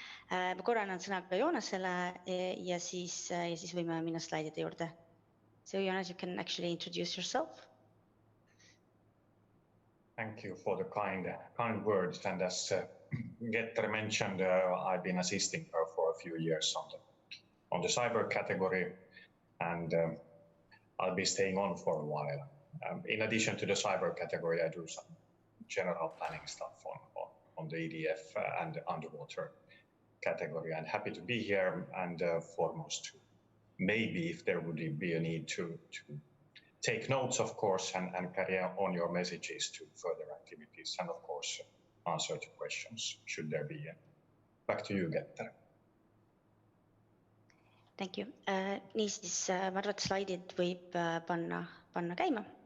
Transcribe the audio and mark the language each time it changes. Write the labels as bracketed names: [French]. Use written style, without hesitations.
[Estonian] Ma korra annan sõna ka Joonasele ja siis võime minna slaidide juurde. [English] So Jonas, you can actually introduce yourself. Thank you for the kind words. And as Getter mentioned, I've been assisting her for a few years on the cyber category, and I'll be staying on for a while. In addition to the cyber category, I do some general planning stuff on the EDF and underwater category. I'm happy to be here, and foremost, maybe if there would be a need to take notes, of course, and carry on your messages to further activities, and of course, answer to questions, should there be any. Back to you, Getter. Thank you. [Estonian] Niisiis, ma arvan, et slaidid võib panna käima.